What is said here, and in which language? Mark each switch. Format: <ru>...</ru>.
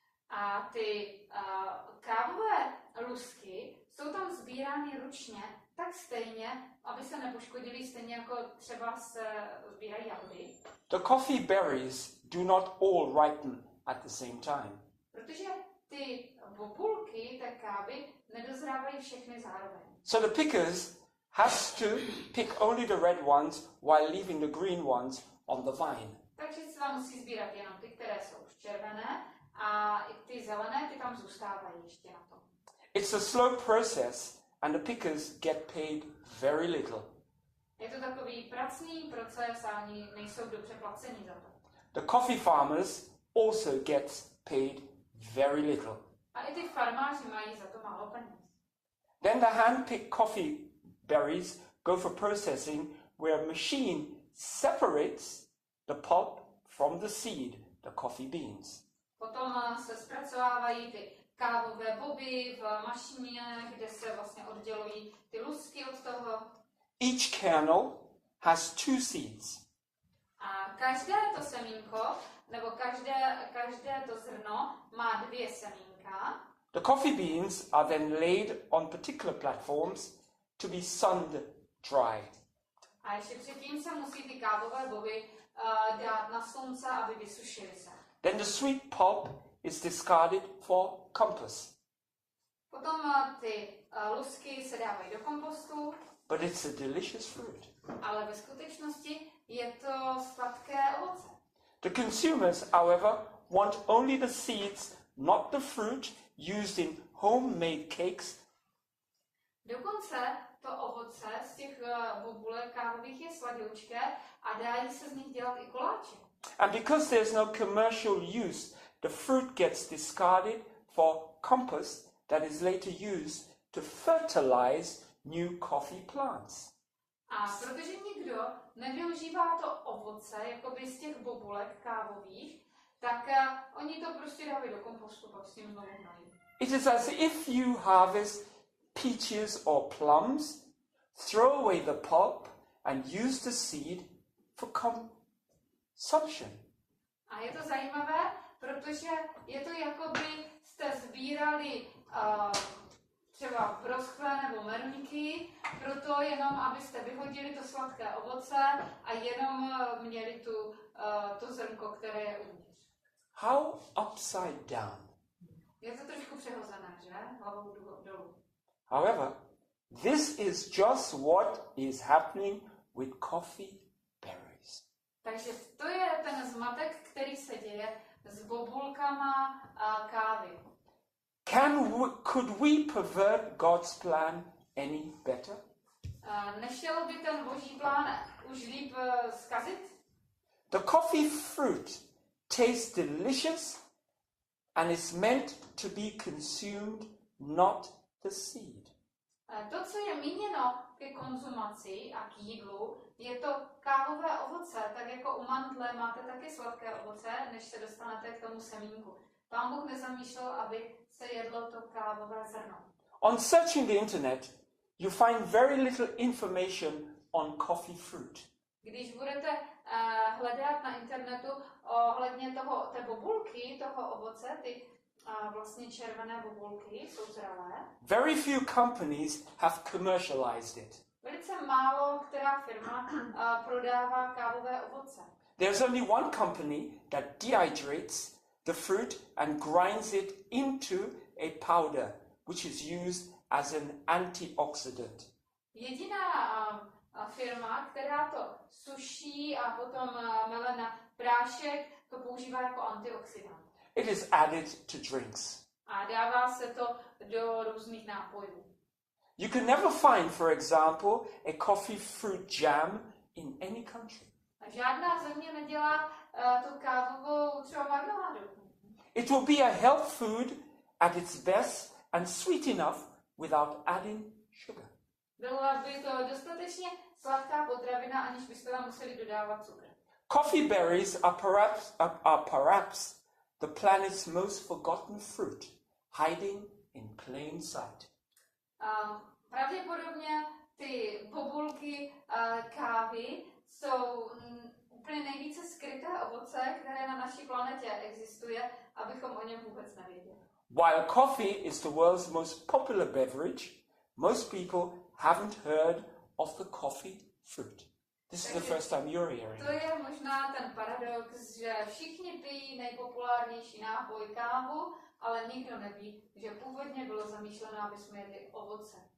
<cs>A ty kávové lusky jsou tam sbírány ručně, tak stejně, aby se nepoškodili, stejně jako třeba se sbírají jahody.</cs> <en>The coffee berries do not all ripen at the same time.</en> <cs>Protože ty bobulky té kávy nedozrávají všechny zároveň.</cs> <en>So the pickers has to pick only the red ones while leaving the green ones on the vine.</en> <cs>Takže se vám musí sbírat jenom ty, které jsou už červené, a i ty zelené, ty tam zůstávají ještě na tom.</cs> <en>It's a slow process and the pickers get paid very little.</en> <cs>Je to takový pracný proces a oni nejsou dobře placení za to.</cs> <en>The coffee farmers also get paid very little.</en> <cs>A i ty farmáři mají za to málo peněz.</cs> <en>Then the hand-picked coffee berries go for processing where a machine separates the pulp from the seed, the coffee beans.</en> <cs>Potom se zpracovávají ty kávové boby v mašině, kde se vlastně oddělují ty lusky od toho.</cs> <en>Each kernel has two seeds.</en> <cs>A každé to semínko, nebo každé to zrno má dvě semínka.</cs> <en>The coffee beans are then laid on particular platforms to be sunned dry.</en> <cs>A ještě předtím se musí ty kávové boby dát na slunce, aby vysušily se.</cs> <en>Then the sweet pulp is discarded for compost.</en> <cs>Potom ty lusky se dávají do kompostu,</cs> <en>But it's a delicious fruit.</en> <cs>ale ve skutečnosti je to sladké ovoce.</cs> <en>The consumers, however, want only the seeds, not the fruit, used in homemade cakes.</en> <cs>Dokonce to ovoce z těch bobulek kávových je sladoučké a dají se z nich dělat i koláče.</cs> <en>And because there's no commercial use, the fruit gets discarded for compost that is later used to fertilize new coffee plants.</en> <cs>A protože nikdo nevyužívá to ovoce jakoby z těch bobulek kávových, tak oni to prostě dávají do kompostu, pak s tím znovu hnojí.</cs> <en>It is as if you harvest peaches or plums, throw away the pulp and use the seed for consumption.</en> <cs>A je to zajímavé, protože je to jakoby jste sbírali třeba broskve nebo merníky, proto jenom, abyste vyhodili to sladké ovoce a jenom měli to zrnko, které je uvnitř.</cs> <en>How upside down?</en> <cs>Je to trošku přehozené, že? Hlavou dolů.</cs> <en>However, this is just what is happening with coffee berries.</en> <cs>Takže to je ten zmatek, který se děje s bobulkama kávy.</cs> <en>Could we pervert God's plan any better?</en> <cs>Nešel by ten boží plán už líp zkazit?</cs> <en>The coffee fruit tastes delicious and is meant to be consumed, not the seed.</en> <cs>To, co je míněno ke konzumaci a k jídlu, je to kávové ovoce. Tak jako u mantle máte taky sladké ovoce, než se dostanete k tomu semínku. Pán Bůh nezamýšlel, aby se jedlo to kávové zrno.</cs> <en>On searching the internet, you find very little information on coffee fruit.</en> <cs>Když budete hledat na internetu ohledně té bobulky, toho ovoce, ty vlastně červené bobulky, jsou zralé.</cs> <en>Very few companies have commercialized it.</en> <cs>Velice málo která firma prodává kávové ovoce.</cs> <en>There's only one company that dehydrates the fruit and grinds it into a powder, which is used as an antioxidant.</en> <cs>Jediná firma, která to suší a potom mele na prášek, to používá jako antioxidant.</cs> <en>It is added to drinks.</en> <cs>A dává se to do různých nápojů.</cs> <en>You can never find, for example, a coffee fruit jam in any country.</en> <cs>A žádná země nedělá tu kávovou třeba marmeládu.</cs> <en>It will be a health food at its best and sweet enough without adding sugar.</en> <cs>Byla by to dostatečně sladká potravina, aniž byste tam museli dodávat cukr.</cs> <en>Coffee berries are perhaps the planet's most forgotten fruit, hiding in plain sight.</en> <cs>Pravděpodobně ty bobulky kávy jsou úplně nejvíce skryté ovoce, které na naší planetě existuje, abychom o něm vůbec nevěděli.</cs> <en>While coffee is the world's most popular beverage, most people haven't heard of the coffee fruit. This is the first time you're hearing.</en> <cs>To je možná ten paradox, že všichni pijí nejpopulárnější nápoj kávu, ale nikdo neví, že původně bylo zamýšleno, aby jsme jedli ovoce.</cs>